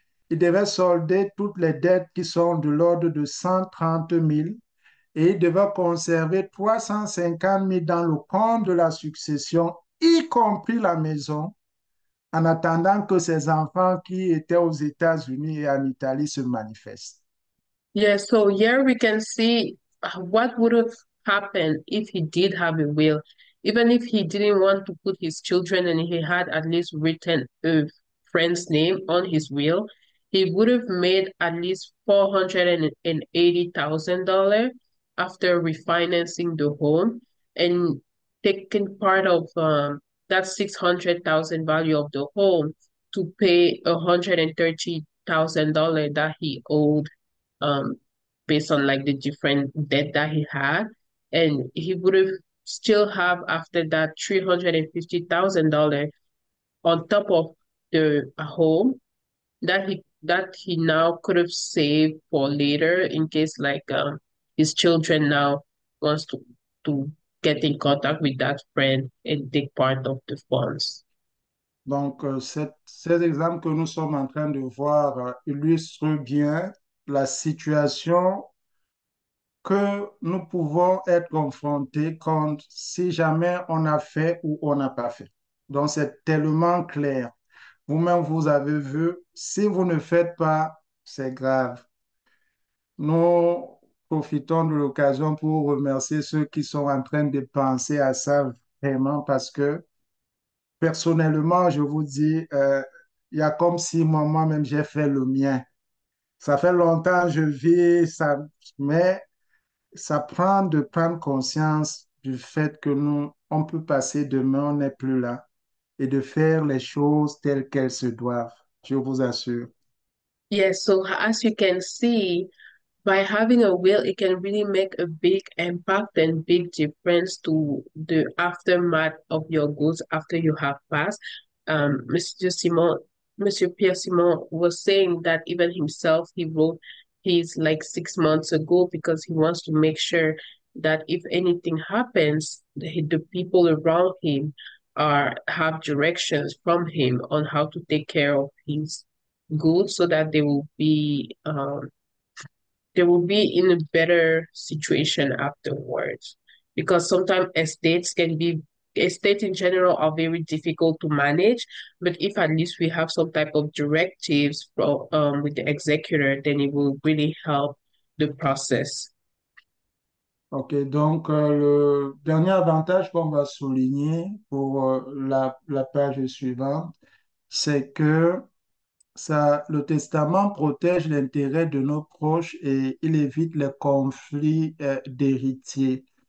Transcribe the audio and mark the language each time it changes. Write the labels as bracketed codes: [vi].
[fr] Il devait solder toutes les dettes qui sont de l'ordre de 130 000 et il devait conserver 350 000 dans le compte de la succession, y compris la maison, en attendant que ses enfants qui étaient aux États-Unis et en Italie se manifestent. [en] Yeah, so here we can see what would have happened if he did have a will. Even if he didn't want to put his children and he had at least written a friend's name on his will, he would have made at least $480,000 after refinancing the home and taking part of that 600,000 value of the home to pay $130,000 that he owed um based on like the different debt that he had, and he would have still have after that $350,000 on top of the home that he now could have saved for later in case like his children now wants to get in contact with that friend and take part of the funds. [fr] Donc, ces exemples que nous sommes en train de voir illustrent bien la situation que nous pouvons être confrontés quand si jamais on a fait ou on n'a pas fait. Donc, c'est tellement clair. Vous-même, vous avez vu, si vous ne faites pas, c'est grave. Nous profitons de l'occasion pour remercier ceux qui sont en train de penser à ça vraiment parce que personnellement, je vous dis, il y a comme si moi-même j'ai fait le mien. Ça fait longtemps que je vis ça, mais ça prend de prendre conscience du fait que on peut passer demain, on n'est plus là, et de faire les choses telles qu'elles se doivent. Je vous assure. [en] Yes, so as you can see, by having a will, it can really make a big impact and big difference to the aftermath of your goals after you have passed. Mr. Simon, Monsieur Pierre Simon was saying that even himself, he wrote his like 6 months ago because he wants to make sure that if anything happens, the people around him are have directions from him on how to take care of his goods so that they will be in a better situation afterwards. Because sometimes estates in general are very difficult to manage, but if at least we have some type of directives from with the executor, then it will really help the process. [fr] OK, donc le dernier avantage qu'on va souligner pour la page suivante, c'est que le testament protège l'intérêt de nos proches et il évite les conflits d'héritiers.